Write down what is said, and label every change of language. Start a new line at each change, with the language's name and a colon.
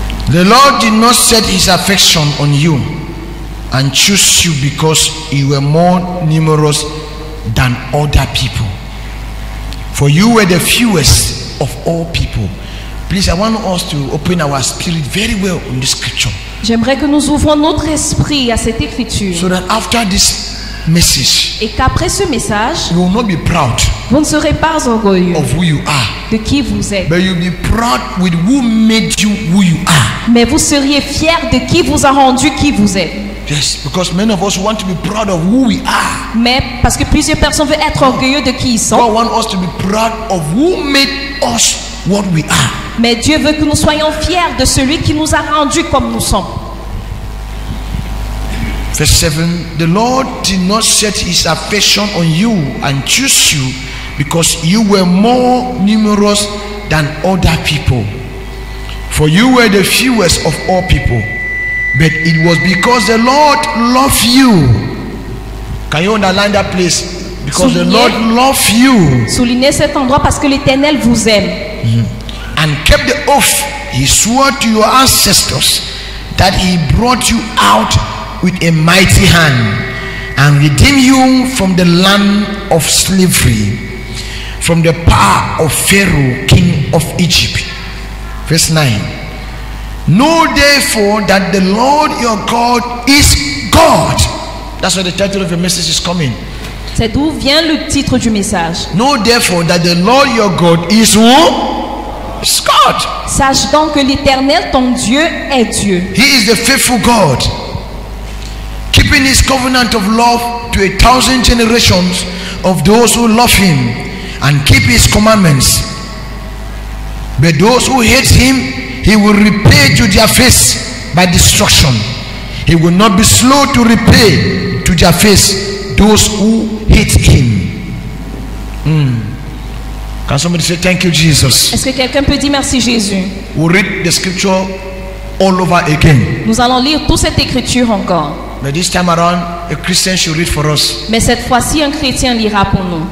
English: The Lord did not set his affection on you and choose you because you were more numerous than other people. For you were the fewest of all people. Please, I want us to open our spirit very well in this scripture,
French: J'aimerais que nous ouvrons notre esprit à cette écriture.
English: so that after this message,
French: Et qu'après ce message,
English: you will not be proud
French: vous ne serez pas orgueilleux
English: of who you are,
French: de qui vous êtes,
English: but you'll be proud with who made you who you are.
French: mais vous seriez fiers de qui vous a rendu qui vous êtes.
English: Yes, because many of us want to be proud of who we are.
French: Mais parce que plusieurs personnes veulent être orgueilleux de qui ils sont,
English: God wants us to be proud of who made us what we are.
French: mais Dieu veut que nous soyons fiers de celui qui nous a rendus comme nous sommes.
English: Verse 7, the Lord did not set his affection on you and choose you because you were more numerous than other people. For you were the fewest of all people. But it was because the Lord loved you. Can you underline that place? Because the Lord loved you.
French: Soulignez cet endroit parce que l'Éternel vous aime.
English: And kept the oath he swore to your ancestors, that he brought you out with a mighty hand and redeemed you from the land of slavery, from the power of Pharaoh, king of Egypt. Verse 9. Know therefore that the Lord your God is God. That's why the title of the message is coming.
French: C'est d'où vient le titre du message.
English: Know therefore that the Lord your God is who? Is God.
French: Sache donc que l'Éternel, ton Dieu, est Dieu.
English: He is the faithful God, keeping his covenant of love to 1,000 generations of those who love him and keep his commandments. But those who hate him, he will repay to their face by destruction. He will not be slow to repay to their face those who hate him. Can somebody say thank you, Jesus?
French: Est-ce que quelqu'un peut dire merci Jésus?
English: We'll read the scripture all over again.
French: Nous allons lire toute cette écriture encore.
English: But this time around, a Christian should read for us.
French: Mais cette fois-ci, un chrétien lira pour nous.